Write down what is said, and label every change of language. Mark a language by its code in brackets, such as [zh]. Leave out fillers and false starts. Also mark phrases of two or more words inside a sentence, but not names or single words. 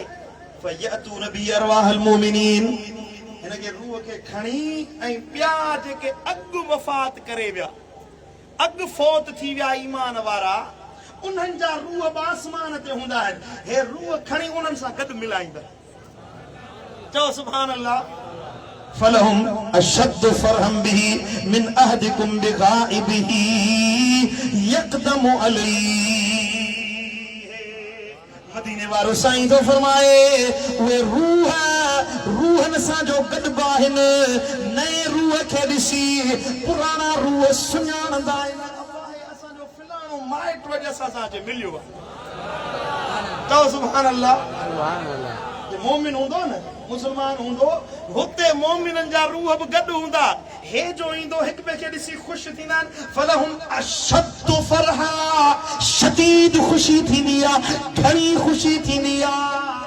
[ar] فيأتون بأرواح المؤمنين, [sd] हिन खे रूह खे खणी ऐं ॿिया जेके अॻु वफ़ात करे विया, अॻु फौत थी विया ईमान वारा, उन्हनि जा रूह आसमान ते हूंदा आहिनि। हे रूह खणी उन्हनि सां गॾु मिलाईंदा। चओ [ar] سبحان الله. فلهم أشد فرحا به من أحدكم بغائبه يقدم عليه. [sd] मदीने वारो साईं तो फरमाए उहे रूहन सां जो गॾिबा आहिनि, नए रूह रूह खे ॾिसी पुराणा रूह सुञाणंदा आहिनि अल्लाह असांजो फलाणो माइट वजह सां असांखे मिलियो आहे चओ [ar] سبحان الله [sd] मोमिन हूंदो न मुस्लमान हूंदो हुते मोमिननि जा रूह बि गॾु हूंदा हे जो ईंदो हिक ॿिए खे ॾिसी ख़ुशि थींदा आहिनि [ar] فلهم أشد فرحا [sd] शदीद ख़ुशी थींदी आहे घणी ख़ुशी थींदी आहे